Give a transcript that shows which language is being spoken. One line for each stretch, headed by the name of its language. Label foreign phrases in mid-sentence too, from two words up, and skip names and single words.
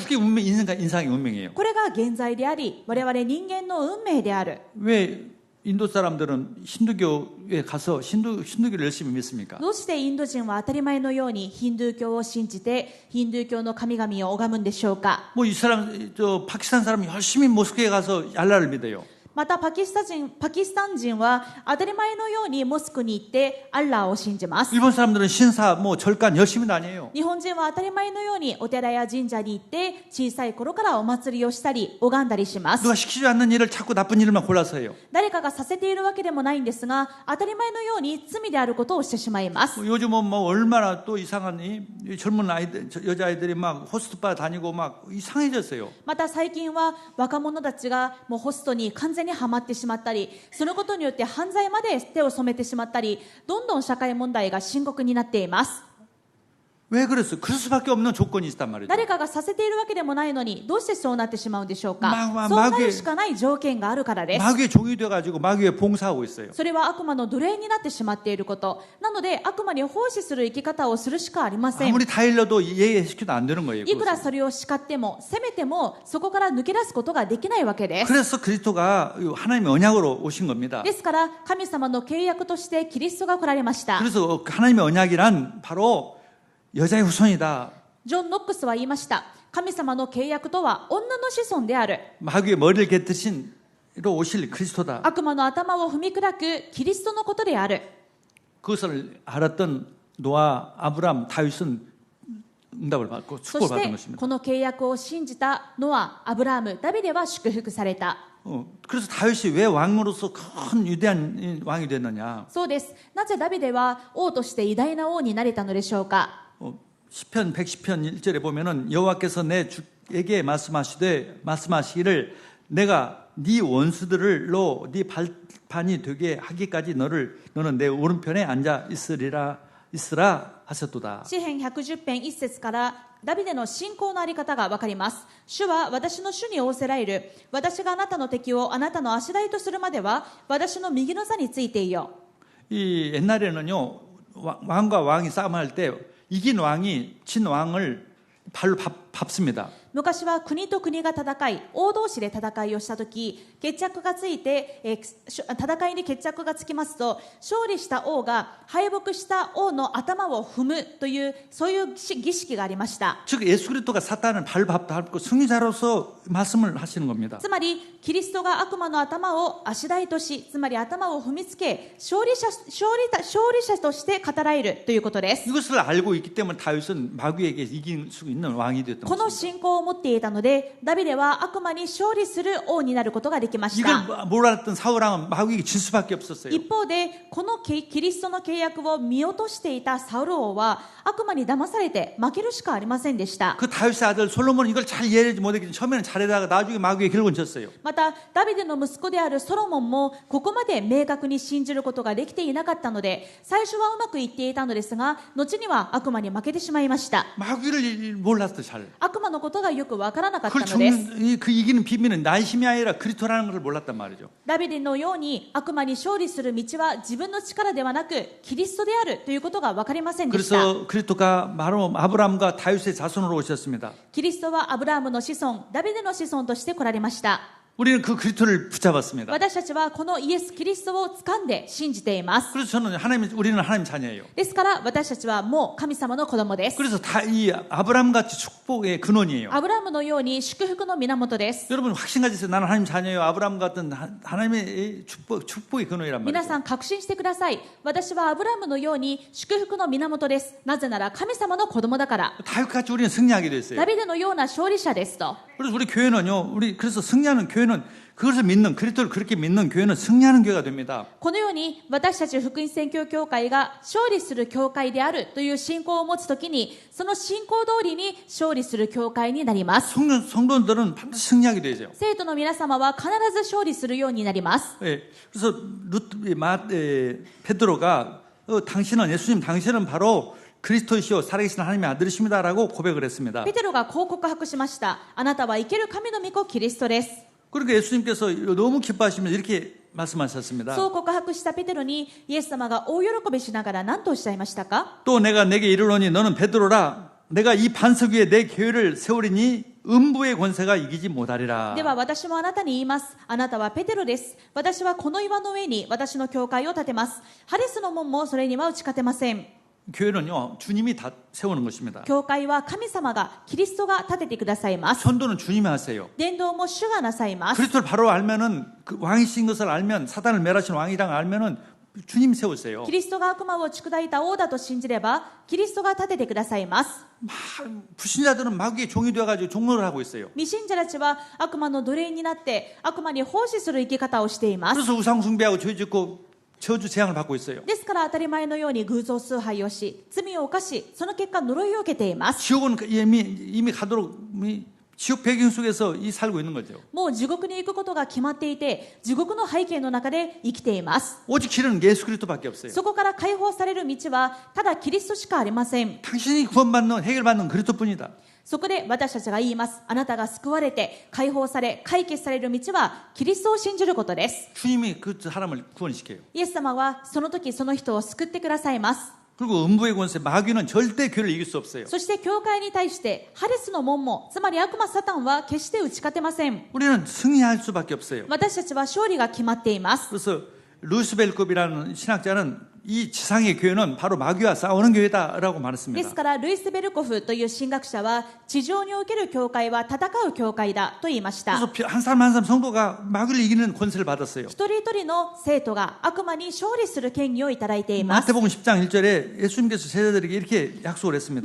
Korean: 그게 인상의 운명이에요.
Japanese: これが現在であり我々人間の運命である。
Korean: 왜 인도 사람들은 힌두교에 가서 힌두교를 열심히 믿습니까?
Japanese: どうしてインド人は当たり前のようにヒンドゥー教を信じてヒンドゥー教の神々を拝むんでしょうか。
Korean: 뭐 파키스탄 사람이 열심히 모스크에 가서 알라를 믿어요.
Japanese: またパキスタン人は当たり前のようにモスクに行ってアッラーを信じます。
Korean: 일본 사람들은 신사, 뭐 절간 열심히 다녀요.
Japanese: 日本人は当たり前のようにお寺や神社に行って小さい頃からお祭りをしたり拝んだりします。
Korean: 누가 시키지 않는 일을 자꾸 나쁜 일만 골라서 해요.
Japanese: 誰かがさせているわけでもないんですが当たり前のように罪であることをしてしまいます。
Korean: 요즘은 뭐 얼마나 또 이상한 이 젊은 아이들, 여자아이들이 막 호스트바 다니고 막 이상해졌어요.
Japanese: また最近は若者たちがもうホストに完全にはまってしまったり、そのことによって犯罪まで手を染めてしまったり、どんどん社会問題が深刻になっています。
Korean: 왜 그랬어요? 그럴 수밖에 없는 조건이 있단 말이죠.
Japanese: 誰かがさせているわけでもないのにどうしてそうなってしまうんでしょうか。まそうなるしかない条件があるからです。
Korean: 마귀의 종이 돼가지고 마귀에 봉사하고 있어요.
Japanese: それは悪魔の奴隷になってしまっていること。なので悪魔に奉仕する生き方をするしかありません。
Korean: 아무리 다 일러도 예의시켜도 안 되는 거예요.
Japanese: いくら
Korean: 그것은.
Japanese: それを叱っても責めてもそこから抜け出すことができないわけです。
Korean: 그래서 그리스도가 하나님의 언약으로 오신 겁니다.
Japanese: ですから神様の契約としてキリストが来られました。
Korean: 그래서 하나님의 언약이란 바로 여자의 후손이다.
Japanese: ジョン・ノックスは言いました。神様の契約とは女の子孫である。
Korean: 마귀의 머리를 개뜨신 로 오실 그리스도다.
Japanese: 悪魔の頭を踏み砕くキリストのことである。
Korean: 그것을 알았던 노아, 아브람, 다윗은 응답을 받고
Japanese: そ
Korean: 축복을
Japanese: し
Korean: 받은
Japanese: て
Korean: 것입니다.
Japanese: この契約を信じたノア、アブラハム、ダビデは祝福された。
Korean: 그래서 다윗이 왜 왕으로서 큰 위대한 왕이 됐느냐?
Japanese: そうです。なぜダビデは王として偉大な王になれたのでしょうか。
Korean: 시편 110편 1절에 보면은 여호와께서 내 주에게 말씀하시기를 내가 네 원수들로 네 발판이 되게 하기까지 너는 내 오른편에 앉아 있으라 하셨도다.
Japanese: 詩編110編1節からダビデの信仰のあり方がわかります。主は私の主に仰せられる。私があなたの敵をあなたの足台とするまでは私の右の座についていよ。
Korean: 이 옛날에는요 왕과 왕이 싸움할 때 이긴 왕이 진 왕을 발로 밟습니다.
Japanese: 昔は国と国が戦い、王同士で戦いをしたとき、決着がついて、戦いに決着がつきますと、勝利した王が敗北した王の頭を踏むという、そういう儀式がありました。
Korean: 즉 예수 그리스도가 사탄을 밟고 승리자로서 말씀을 하시는 겁니다.
Japanese: つまり、キリストが悪魔の頭を足台とし、つまり頭を踏みつけ、勝利者として語られるということです。
Korean: 이것을 알고 있기 때문에 다윗은 마귀에게 이길 수 있는 왕이 됐던
Japanese: この
Korean: 것입니다.
Japanese: 信仰を持っていたので、ダビデは悪魔に勝利する王になることができました。
Korean: 이걸 몰랐던 사울왕은 마귀에게 질 수밖에 없었어요.
Japanese: 一方で、このキリストの契約を見落としていたサウル王は悪魔に騙されて負けるしかありませんでした。
Korean: 그 다윗의 아들 솔로몬은 이걸 잘 이해하지 못했기 처음에는 잘하다가 나중에 마귀에 결국은 졌어요.
Japanese: また、ダビデの息子であるソロモンもここまで明確に信じることができていなかったので、最初はうまくいっていたのですが、後には悪魔に負けてしまいました。
Korean: 마귀를 몰랐어 잘.
Japanese: 悪魔のことがよくわからなかった
Korean: 그걸
Japanese: のです。
Korean: 그 이기는 비밀은 나 힘이 아니라 그리스도라는 것을 몰랐단 말이죠.
Japanese: ダビデのように悪魔に勝利する道は自分の力ではなくキリストであるということが分かりませんでした。
Korean: 그래서 그리스도가 바로 아브라함과 다윗의 자손으로 오셨습니다.
Japanese: キリストはアブラハムの子孫、ダビデの子孫として来られました。
Korean: 우리는 그 그리스도를 붙잡았습니다.
Japanese: 私たちはこのイエス・キリストを掴んで信じています。
Korean: 그래서 우리는 하나님 자녀예요.
Japanese: ですから私たちはもう神様の子供です。
Korean: 그래서 다 이 아브라함 같이 축복의 근원이에요.
Japanese: アブラハムのように祝福の源です。
Korean: 여러분 확신 가지세요. 나는 하나님 자녀예요. 아브라함 같은 하나님의 축복의 근원이란
Japanese: 皆
Korean: 말이죠.
Japanese: さん確信してください。私はアブラハムのように祝福の源です。なぜなら神様の子供だから。
Korean: 다윗같이 우리는 승리하게 됐어요.
Japanese: ダビデのような勝利者ですと。
Korean: 그래서 우리 교회는요. 그래서 승리하는 교회는 그것을 믿는 그리스도를 그렇게 믿는 교회는 승리하는 교회가 됩니다.
Japanese: このように私たち福音宣教協会が勝利する教会であるという信仰を持つときに、その信仰通りに勝利する教会になります。
Korean: 성도들은 반드시 승리하게 되죠.
Japanese: 生徒の皆様は必ず勝利するようになります。
Korean: 예, 그래서 베드로가 당신은 바로 그리스도이시오 살아계신 하나님의 아들이십니다라고 고백을 했습니다.
Japanese: ペテロがこう告白しました。あなたは生ける神の御子キリストです。
Korean: 그러니까 예수님께서 너무 기뻐하시면서 이렇게 말씀하셨습니다.
Japanese: そう告白したペテロにイエス様が大喜びしながら何とおっしゃいましたか？
Korean: 또 내가 내게 이르노니 너는 베드로라 내가 이 반석 위에 내 교회를 세우리니 음부의 권세가 이기지 못하리라.
Japanese: では私もあなたに言います。あなたはペテロです。私はこの岩の上に私の教会を建てます。ハデスの門もそれには打ち勝てません。
Korean: 교회는요 주님이 다 세우는 것입니다.
Japanese: 教会は神様がキリストが建ててくださいます。
Korean: 전도는 주님이 하세요.
Japanese: 伝道も主がなさいます。
Korean: 그리스도를 바로 알면은 그 왕이신 것을 알면 사단을 멸하신 왕이랑 알면은 주님 세우세요.
Japanese: キリストが悪魔を砕いた王だと信じればキリストが建ててくださいます。
Korean: 불신자들은 마귀의 종이 되어가지고 종로를 하고 있어요.
Japanese: 未信者たちは悪魔の奴隷になって悪魔に奉仕する生き方をしています。
Korean: 그래서 우상 숭배하고 죄 짓고 저주 재앙을 받고 있어요.
Japanese: ですから当たり前のように偶像崇拝をし罪を犯しその結果呪いを受けています。
Korean: 지옥은 이미 가도록 지옥 배경 속에서 살고 있는 거죠.
Japanese: もう地獄に行くことが決まっていて地獄の背景の中で生きています。
Korean: 오직 길은 예수 그리스도밖에 없어요.
Japanese: そこから解放される道はただキリストしかありません。
Korean: 당신이 구원받는 해결받는 그리스도뿐이다.
Japanese: そこで私たちが言います。あなたが救われて解放され解決される道はキリストを信じることです。
Korean: 주님이 그 사람을 구원시켜요.
Japanese: イエス様はその時その人を救ってくださいます。
Korean: 그리고 음부의 권세 마귀는 절대 교회를 이길 수 없어요.
Japanese: そして教会に対してハデスの門もつまり悪魔サタンは決して打ち勝てません。
Korean: 우리는 승리할 수밖에 없어요.
Japanese: 私たちは勝利が決まっています。
Korean: 그래서 루스벨급이라는 신학자는 이 지상의 교회는 바로 마귀와 싸우는 교회다라고
Japanese: で
Korean: 말했습니다.
Japanese: すからルイス・ベルコフという神学者は地上における教会は戦う教会だと言いました。
Korean: 그래서 한 사람 한 사람 성도가 마귀를 이기는 권세를 받았어요.
Japanese: 一人一人の生徒が悪魔に勝利する権利をいただいています。
Korean: 마태복음 10장 1절에 예수님께서 제자들에게 이렇게 약속을 했습니다.